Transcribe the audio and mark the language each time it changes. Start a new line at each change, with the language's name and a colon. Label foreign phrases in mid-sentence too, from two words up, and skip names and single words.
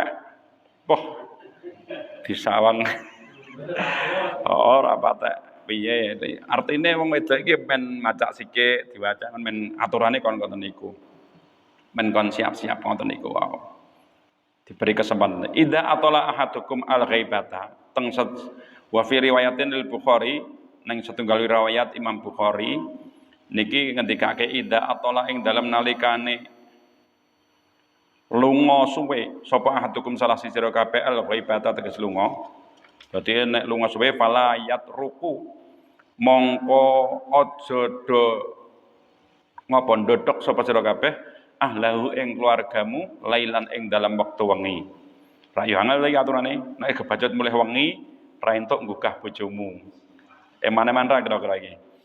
Javanese: Wah, disawang. Ora patek piye. Artine wong wedok iki men macak sithik diwaca men aturane kon ngoten niku. Men kon siap-siap ngoten niku wae.
Indonesian: Diberi kesempatan.
Arabic: إذا أطال أحدكم الغيبة. وفي رواية البخاري
Javanese: nang setunggal riwayat Imam Bukhari niki ngendikake
Arabic: إذا أطال
Javanese: ing dalam nalikane lunga suwe sapa ahadukum salah siji sira kabeh al-ghaibata teges lunga. Dadi nek lunga suwe
Arabic: فلا يطرق
Javanese: mongko aja do ngapa ndodhok sapa sira kabeh ahlahu ing keluargamu lailan ing dalam waktu wengi. Ra yo angel iki aturane, nek kebacut mulih wengi ra entuk nggugah bojomu. Eman-eman ra kira-kira iki.